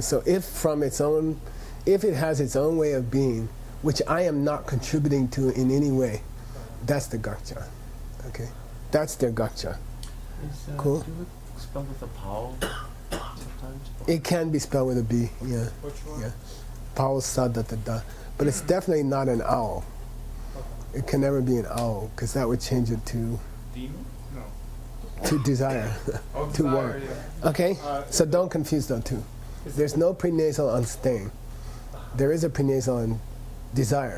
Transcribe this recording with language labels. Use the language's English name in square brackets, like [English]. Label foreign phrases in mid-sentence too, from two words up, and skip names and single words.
[English] So if it has its own way of being, which I am not contributing to in any way, that's the gakcha. Okay. That's their gakcha. Is Cool. Duluk spelled with a pao sometimes? It can be spelled with a B. Yeah. Which one? Yeah. Pao sa da da da. But it's definitely not an owl. It can never be an owl because that would change it to Demon? No. to desire. Oh, To desire, want. yeah. Okay? So don't confuse those two. There's no prenasal on staying. There is a prenasal on desire,